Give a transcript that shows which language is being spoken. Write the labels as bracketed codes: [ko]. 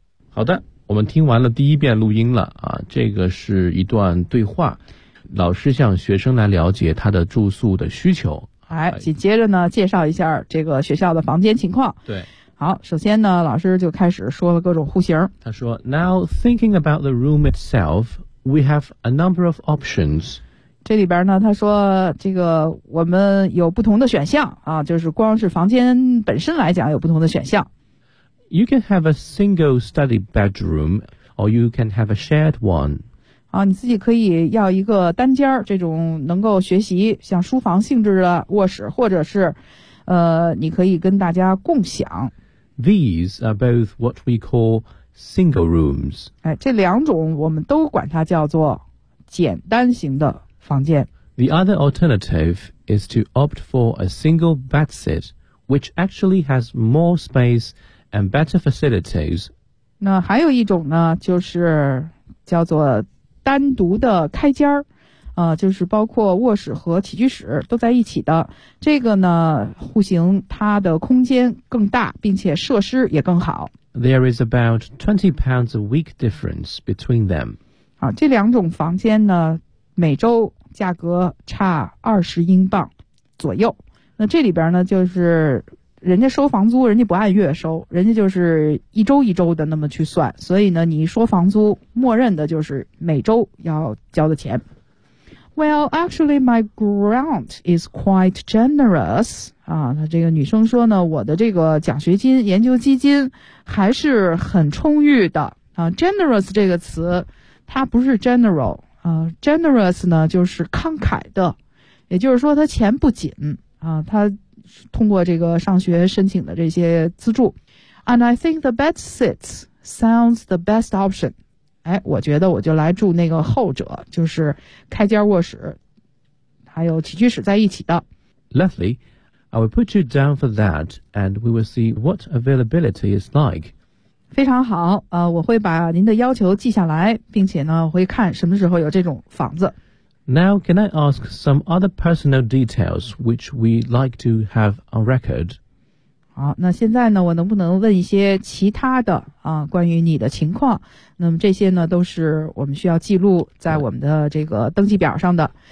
[zh] 好的，我们听完了第一遍录音了啊，这个是一段对话，老师向学生来了解他的住宿的需求。来，紧接着呢介绍一下这个学校的房间情况。对，好，首先呢老师就开始说了各种户型。他说 [en] Now thinking about the room itself, we have a number of options. [zh] 这里边呢他说这个我们有不同的选项啊，就是光是房间本身来讲有不同的选项。 [en] You can have a single study bedroom, or you can have a shared one. [zh] 啊，你自己可以要一个单间这种能够学习像书房性质的卧室，或者是你可以跟大家共享。 [en] These are both what we call single rooms. [zh] 哎，这两种我们都管它叫做简单型的房间。 [en] The other alternative is to opt for a single bedsit, which actually has more space and better facilities. [zh] 那还有一种呢，就是叫做单独的开间就是包括卧室和起居室都在一起的。这个呢户型它的空间更大，并且设施也更好。 [en] There is about £20 a week difference between them. [zh] 啊，这两种房间呢每周价格差20英镑左右。那这里边呢就是人家收房租人家不按月收，人家就是一周一周的那么去算，所以呢你说房租默认的就是每周要交的钱。 [en] Well, actually, my grant is quite generous. [zh] 啊，她这个女生说呢，我的这个奖学金、研究基金还是很充裕的。啊 ，generous 这个词，它不是 general 啊 ，generous 呢就是慷慨的，也就是说她钱不紧啊，她通过这个上学申请的这些资助。 [en] And I think the best seats sounds the best option. [zh] 哎，我觉得我就来住那个后者，就是开间卧室还有起居室在一起的。 [en] Leslie, I will put you down for that and we will see what availability is like. [zh] 非常好，我会把您的要求记下来，并且呢会看什么时候有这种房子。 [en] Now, can I ask some other personal details which we like to have on record? [zh] 好，那现在呢我能不能问一些其他的啊，关于你的情况，那么这些呢都是我们需要记录在我们的这个登记表上的。